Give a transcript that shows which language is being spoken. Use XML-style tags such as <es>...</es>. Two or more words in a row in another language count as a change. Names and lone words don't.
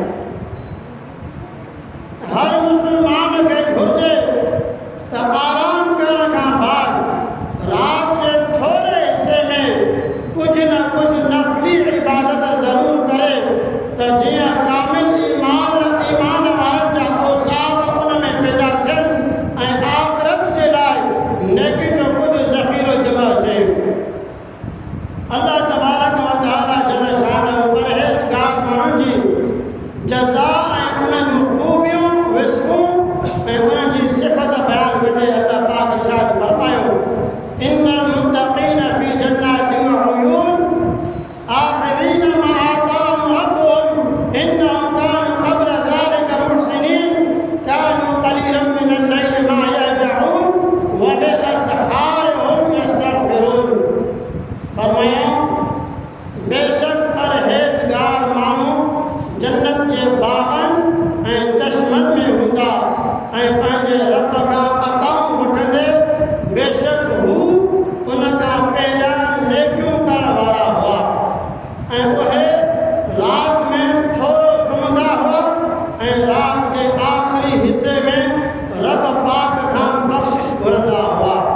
<sd>हर मुस्लमान खे घुर्जे त आराम करण खां बाद रात जे थोरे हिस्से में कुझु न कुझु नफ़ली इबादत ज़रूरु करे त जीअं कामिल ईमान वारनि जा औसाफ उन में पैदा थियनि ऐं आख़िरत जे लाइ नेकियुनि जो कुझु ज़ख़ीरो जमा थिए।</sd> <ar>الله تبارك وتعالى جل شأن</ar> <sd>परहेज़गार माण्हुनि जी जज़ा ऐं उन जूं ख़ूबियूं विस्फ़ूं ऐं उन्हनि जी सिफ़त बयान कंदे अल्लाह पाक इरशाद फरमायो</sd> <ar>إن المتقين في جنات وعيون آخذين ما آتاهم ربهم إنهم كانوا قبل ذلك محسنين كانوا قليلا من الليل ما يهجعون وبالأسحار هم يستغفرون.</ar> <sd>फरमाया बेशक परहेज़गार माण्हू जन्नत जे बाग़नि ऐं चश्मनि में हूंदा ऐं पंहिंजे रब खां अताऊं वठंदे बेशक हू उन खां पहिरियां नेकियूं करण वारा हुआ ऐं उहे रात में थोरो सुम्हंदा हुआ ऐं रात जे आख़िरी हिसे में रब पाक खां बख़्शिश घुरंदा हुआ।</sd>